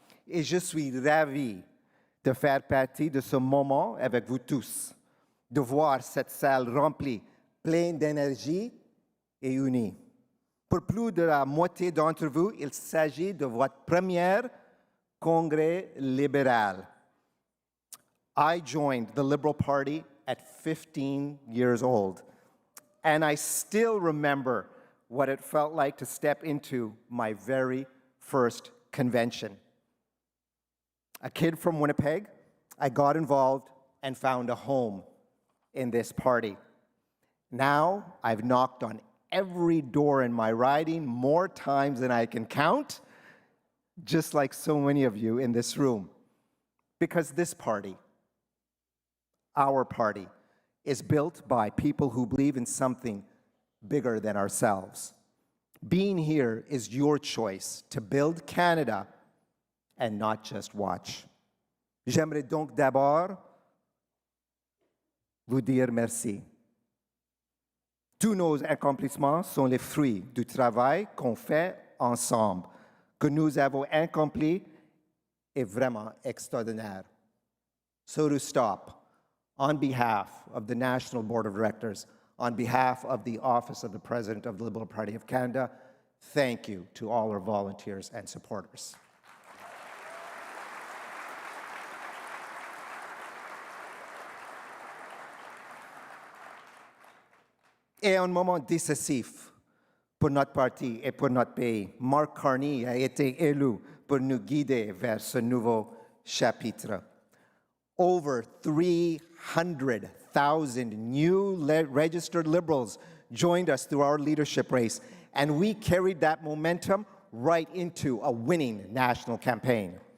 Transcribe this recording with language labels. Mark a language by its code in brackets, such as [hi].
[fr] Et je suis ravi de faire partie de ce moment avec vous tous, de voir cette salle remplie, pleine d'énergie et unie. Pour plus de la moitié d'entre vous, il s'agit de votre premier congrès libéral. [en] I joined the Liberal Party at 15 years old, and I still remember what it felt like to step into my very first convention. A kid from Winnipeg, I got involved and found a home in this party. Now, I've knocked on every door in my riding more times than I can count, just like so many of you in this room. Because this party, our party, is built by people who believe in something bigger than ourselves. Being here is your choice to build Canada and not just watch. [fr] J'aimerais donc d'abord vous dire merci. Tous nos accomplissements sont les fruits du travail qu'on fait ensemble. Que nous avons accompli est vraiment extraordinaire. [en] So to stop, on behalf of the National Board of Directors, on behalf of the Office of the President of the Liberal Party of Canada, thank you to all our volunteers and supporters. [fr] Et un moment décisif pour notre parti et pour notre pays, Mark Carney a été élu pour nous guider vers ce nouveau chapitre. [en] Over 300,000 new registered Liberals joined us through our leadership race, and we carried that momentum right into a winning national campaign.